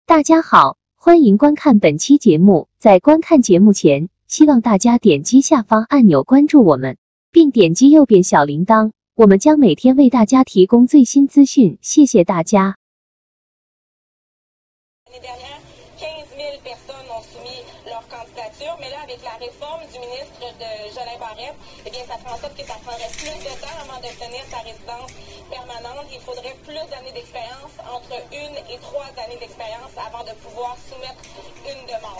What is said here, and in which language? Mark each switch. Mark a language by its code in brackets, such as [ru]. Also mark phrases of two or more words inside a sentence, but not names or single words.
[zh] 家好，欢迎观看本期节目。在观看节目前，希望大家点击下方按钮关注我们，并点击右边小铃铛，我们将每天为大家提供最新资讯。谢谢大家。 [fr] leur candidature, mais là, avec la réforme du ministre Jolin Barrette, eh bien, ça fait en sorte que ça prendrait plus de temps avant d'obtenir sa résidence permanente. Il faudrait plus d'années d'expérience, entre 1 et 3 années d'expérience avant de pouvoir soumettre une demande.